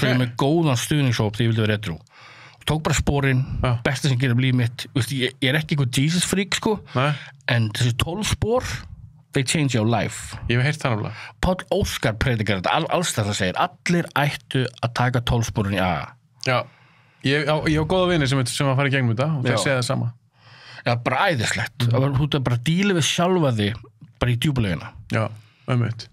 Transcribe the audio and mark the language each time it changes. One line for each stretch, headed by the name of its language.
Icelandic: Svo ég með góðan stuðningshóp þegar ég vildi vera edrú. Tók bara spórin, besta sem gerir líf mitt. Ég er ekki eitthvað Jesus freak, sko. Nei. En þessi 12 spór,
English: they change your life.
Icelandic: Ég hef heyrt það náttúrulega. Páll Óskar predikar þetta, alls það segir, allir ættu að taka 12 spórin í AA. Já, ég á góða vini sem að fara í gegnum þetta og þeir segja það sama. Já, bara æðislegt. Þú ert bara að díla við sjálfa þig bara í djúbulegina. Já, einmitt.